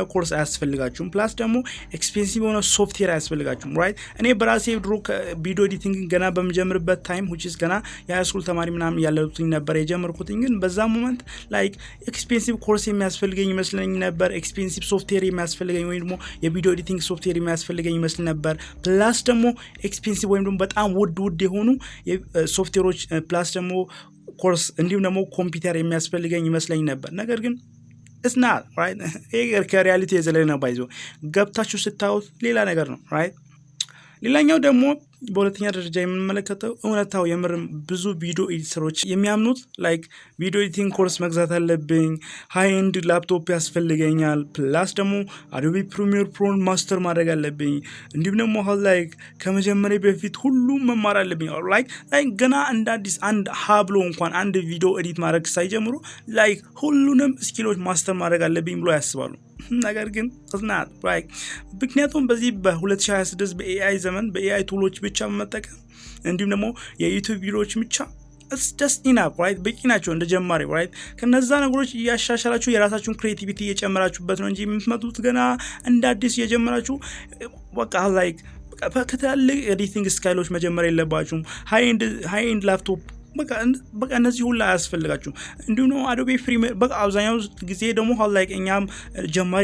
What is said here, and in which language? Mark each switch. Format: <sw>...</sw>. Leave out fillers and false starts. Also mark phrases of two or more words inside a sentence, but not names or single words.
<am>ኮርስ አያስፈልጋችሁም። ፕላስ ደግሞ ኤክስፔንሲቭ ሆነ ሶፍትዌር አያስፈልጋችሁም right እኔ በራሴ ድሮ</am> <en>video editing</en> <am>ገና በመጀመርበት ታይም</am> <en>which is</en> <am>ገና የሃይስኩል ተማሪ ምናምን ያለሁኝ ነበር የጀመርኩት። ግን በዛ</am> <en>moment like expensive course</en> <am>የሚያስፈልገኝ ይመስለኝ ነበር።</am> <en>expensive software</en> <am>የሚያስፈልገኝ ወይም ደግሞ</am> <en>video editing software</en> <am>የሚያስፈልገኝ ይመስል ነበር። ፕላስ ደግሞ ኤክስፔንሲቭ ወይም ደግሞ በጣም ውድ የሆኑ ሶፍትዌሮች ፕላስ ደግሞ ኮርስ እንዲሁም ደግሞ ኮምፒውተር የሚያስፈልገኝ ይመስለኝ ነበር። ነገር ግን</am> <en>it's not right</en> <am>ከሪያሊቲ የዘለለ ነው። ባይዞ ገብታችሁ ስታዩት ሌላ ነገር ነው right። ሌላኛው ደግሞ በሁለተኛ ደረጃ የምንመለከተው እውነታው የምርም ብዙ ቪዲዮ ኤዲተሮች የሚያምኑት</am> <en>like video editing course</en> <am>መግዛት አለብኝ፣</am> <en>high end laptop</en> <am>ያስፈልገኛል፣ ፕላስ ደግሞ አዶቤ ፕሪሚየር ፕሮን ማስተር ማድረግ አለብኝ፣ እንዲሁም ደግሞ ላይክ ከመጀመሪያ በፊት ሁሉም መማር አለብኝ ላይክ ገና እንደ አዲስ አንድ ሀብሎ እንኳን አንድ</am> <en>video edit</en> <am>ማድረግ ሳይጀምሩ ላይክ ሁሉንም ስኪሎች ማስተር ማድረግ አለብኝ ብሎ ያስባሉ። ነገር ግን ጽናት right ምክንያቱም በዚህ በ2026 በኤአይ ዘመን በኤአይ ቱሎች ብቻ መጠቀም እንዲሁም ደግሞ የዩቲዩብ ቪዲዮዎች ብቻ</am> <en>it's just enough right</en> <am>በቂ ናቸው እንደ ጀማሪ right ከነዛ ነገሮች ያሻሻላችሁ የራሳችሁን ክሬቲቪቲ እየጨመራችሁበት ነው እንጂ የምትመጡት ገና እንደ አዲስ እየጀመራችሁ በቃ like ከትላልቅ</am> <en>editing skills</en> <am>መጀመር የለባችሁም።</am> <en>high end laptop</en> <am>በቃ እነዚህ ሁሉ አያስፈልጋችሁም። እንዲሁም ነው አዶቤ ፕሪሚየር በቃ አብዛኛው ጊዜ ደግሞ ላይክ እኛም ጀማሪ</am>